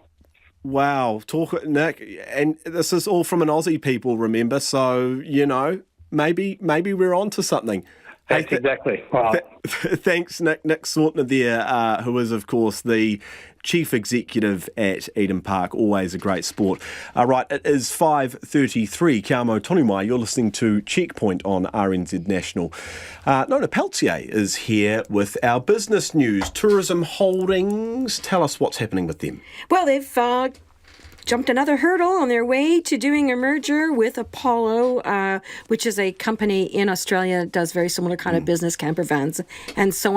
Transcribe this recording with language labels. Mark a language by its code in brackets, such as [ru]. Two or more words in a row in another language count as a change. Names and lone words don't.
[en] Wow, talk, Nick, and this is all from an Aussie, people, remember, so, maybe we're on to something. That's exactly right. Thanks, Nick. Nick Swartner there, who is, of course, the Chief Executive at Eden Park. Always a great sport. Right, it is 5:33. [mi] Kia mau tonu mai. [en] You're listening to Checkpoint on RNZ National. Nona Peltier is here with our business news. Tourism Holdings. Tell us what's happening with them. Well, they've jumped another hurdle on their way to doing a merger with Apollo, which is a company in Australia that does very similar kind of business, camper vans and so on.